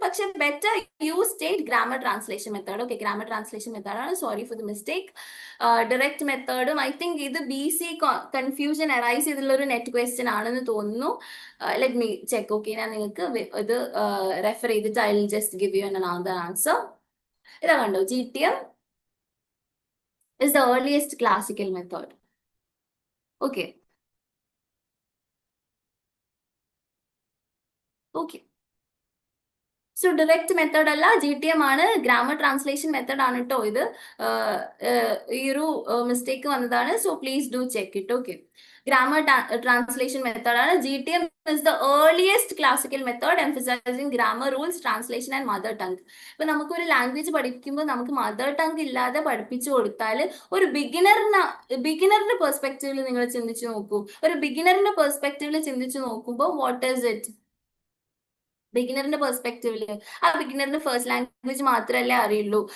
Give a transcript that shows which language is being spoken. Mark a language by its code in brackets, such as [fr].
[en] പക്ഷെ better use state grammar translation method. Okay, grammar translation method ആണ്. Sorry for the mistake. [ml] Direct മെത്തേഡും [en] I think [ml] ഇത് BC confusion arise ചെയ്തിട്ടുള്ള ഒരു net question ആണെന്ന് തോന്നുന്നു. [en] Let me check. [ml] Okay, ഞാൻ നിങ്ങൾക്ക് ഇത് റെഫർ ചെയ്തിട്ട് [en] I will just give you another answer. [ml] ഇതാ കണ്ടോ, [en] GTM is the earliest classical method. Okay. Okay. [ml] So direct method അല്ല, GTM ആണ്. ഗ്രാമർ ട്രാൻസ്ലേഷൻ മെത്തേഡ് ആണ് കേട്ടോ ഇത്. ഈ ഒരു മിസ്റ്റേക്ക് വന്നതാണ്. [en] So please do check it. [ml] Okay, grammar translation method ആണ്. [en] GTM is the earliest classical method emphasizing grammar rules, translation and mother tongue. [ml] ഇപ്പൊ നമുക്കൊരു ലാംഗ്വേജ് പഠിപ്പിക്കുമ്പോൾ നമുക്ക് മദർ ടങ് ഇല്ലാതെ പഠിപ്പിച്ചു കൊടുത്താൽ ഒരു ബിഗിനറിന്റെ പെർസ്പെക്റ്റീവിൽ നിങ്ങൾ ചിന്തിച്ചു നോക്കൂ. ഒരു ബിഗിനറിന്റെ പെർസ്പെക്റ്റീവിൽ ചിന്തിച്ചു നോക്കുമ്പോൾ [en] What is it? [ml] ബിഗിനറിന്റെ പെർസ്പെക്റ്റീവില് ആ ബിഗിനറിന് ഫസ്റ്റ് ലാംഗ്വേജ് മാത്രമല്ലേ അറിയുള്ളൂ.